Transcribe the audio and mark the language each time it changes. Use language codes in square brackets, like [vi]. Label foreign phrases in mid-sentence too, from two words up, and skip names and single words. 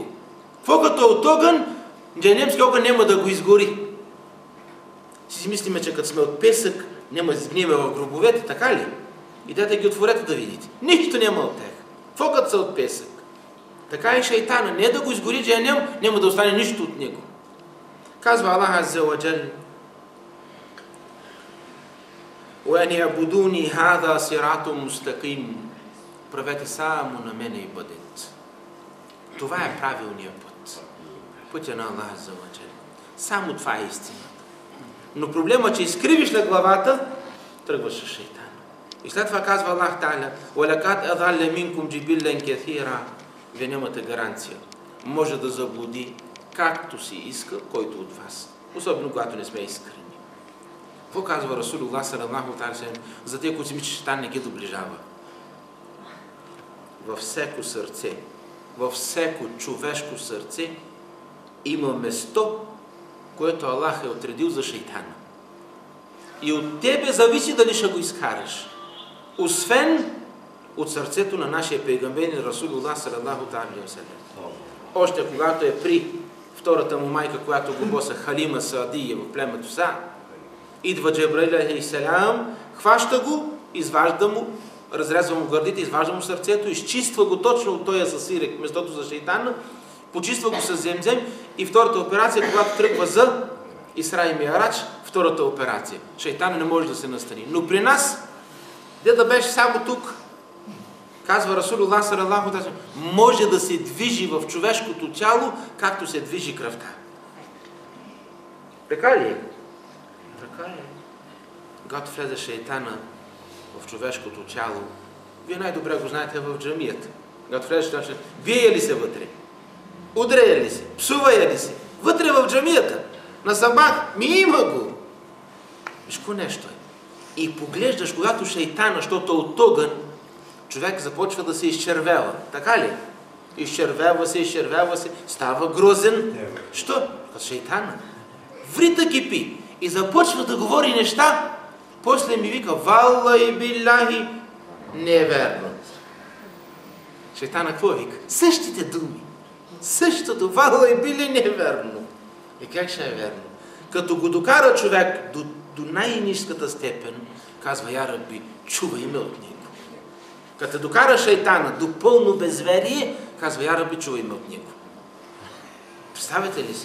[bg] Какво като от огън, джайнемски огън няма да го изгори. Си мислиме, че като сме от песък, няма да сгниеме в гробовете, така ли? Идете ги отворете да видите. Нищо няма от тях. Какво като са от песък? Така и шайтана. Не да го изгори джайнем, няма да остане нищо от него. [ar] Казва Аллах عز وجل: وَأَنْ يَعْبُدُونِي هَذَا صِرَاطٌ مُسْتَقِيمٌ. [bg] Правете само на мене и бъдете. Това е правилният път. Пътя на Аллах [ar] عز وجل. [bg] Само това е истината. Но проблема, че изкривиш на главата, тръгваш с шайтан. И след това казва [ar] Аллах Та'аля: وَلَقَدْ أَضَلَّ مِنْكُمْ جِبِلًّا كَثِيرًا. [bg] Вие нямате гаранция. Може да заблуди както си иска, който от вас. Особено когато не сме искрени. Какво казва Расулуллах [ar] صلى الله عليه وسلم [bg] за тези, които си мислят, че шайтан не ги доближава? Във всеко сърце, във всеко човешко сърце има место, което Аллах е отредил за шайтана. И от тебе зависи дали ще го изкараш. освен от сърцето на нашия пейгамбер Расулуллах [ar] صلى الله عليه وسلم. [bg] Още когато е при втората му майка, която го боса Халима Саадия в племето Са, идва Джебраил [ar] عليه السلام, [bg] хваща го, изважда му, разрезва му гърдите, изважда му сърцето, изчиства го точно от този засирек, местото за шейтана, почиства го с земзем и втората операция, когато тръгва за Исра и Миарадж, втората операция. Шейтана не може да се настани. Но при нас, де да беше само тук, казва Расулуллах [ar] صلى الله عليه وسلم, [bg] може да се движи в човешкото тяло, както се движи кръвта. Така ли е? Така е. Когато влезе шейтана в човешкото тяло, вие най-добре го знаете в джамията. Когато влезе шейтана, бие ли се вътре? Удря ли се? Псува ли се? Вътре в джамията. На сабах. Има го. Виж ко нещо е. И поглеждаш, когато шейтана, защото от огън, човек започва да се изчервява. Така ли? Изчервява се, става грозен. Що? Като шейтана. Врита кипи. И започва да говори неща. После ми вика, [ar] والله بالله, [bg] не е верно. Шейтана какво вика? Същите думи. Същото, [ar] والله بالله, [bg] не е верно. И как ще е верно? Като го докара човек до най-ниската степен, казва, [ar] يا ربي, [bg] чувай ме от него. Като докара шейтана до пълно безверие, казва, [ar] يا ربي, [bg] чувай ме от него. Представете ли си?